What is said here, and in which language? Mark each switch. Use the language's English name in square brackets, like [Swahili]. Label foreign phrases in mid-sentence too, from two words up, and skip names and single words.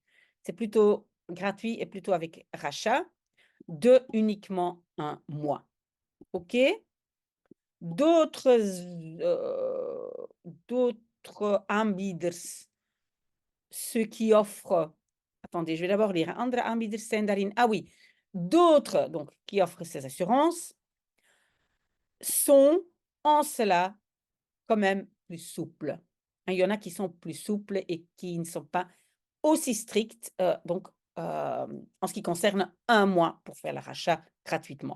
[French] C'est plutôt gratuit et plutôt avec rachat de uniquement 1 mois. OK? D'autres aanbieders, ceux qui offrent, attendez, je vais d'abord lire. [Dutch] Andere aanbieders zijn daarin, [French] ah oui, d'autres donc qui offrent ces assurances sont en cela quand même plus souples. Il y en a qui sont plus souples et qui ne sont pas aussi stricts, donc en ce qui concerne 1 mois pour faire le rachat gratuitement.